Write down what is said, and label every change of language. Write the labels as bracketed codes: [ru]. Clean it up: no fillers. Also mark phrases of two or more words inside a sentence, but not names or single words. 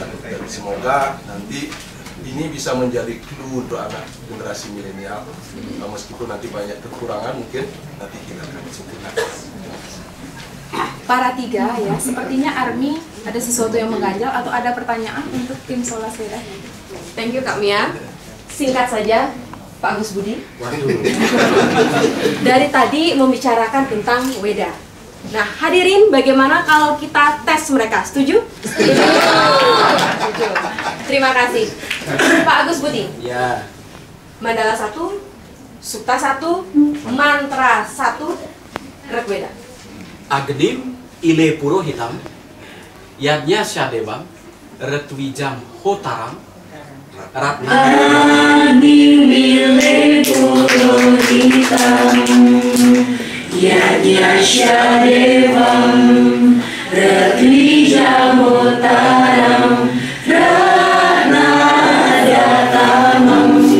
[id] Dan semoga nanti ini bisa menjadi clue untuk anak generasi milenial. Meskipun nanti banyak kekurangan, mungkin nanti kita akan sempurnakan. Para tiga ya, sepertinya Army ada sesuatu yang mengganjal atau ada pertanyaan untuk tim Solas Weda? [en] Thank you Kak Mia. [id] Singkat saja, Pak Agus Budi. Dari tadi membicarakan tentang Weda. Nah, hadirin, bagaimana kalau kita tes mereka? Setuju? Setuju. Terima kasih. Pak Agus Budi. Ya. Mandala 1, Sukta 1, Mantra 1, Gerak Weda. [sa] अग्निम् ईळे पुरोहितम्, यज्ञस्य देवम्, ऋत्विजम् होतारम्, रत्न. अग्निम् ईळे पुरोहितम्, यज्ञस्य देवम्, ऋत्विजम् होतारम्, रत्नधातमम्.